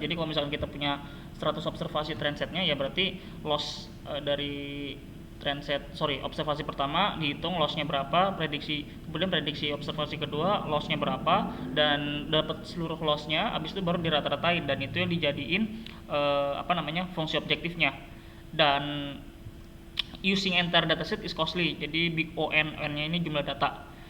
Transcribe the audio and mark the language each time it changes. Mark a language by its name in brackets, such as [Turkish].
[Indonesian] Jadi kalau misalkan kita punya 100 observasi trendsetnya, ya berarti loss dari observasi pertama dihitung lossnya berapa, kemudian prediksi observasi kedua lossnya berapa, dan dapat seluruh lossnya, habis itu baru dirata-ratain, dan itu yang dijadiin fungsi objektifnya. dan [English] using entire dataset is costly. [Indonesian] Jadi big O nya ini jumlah data.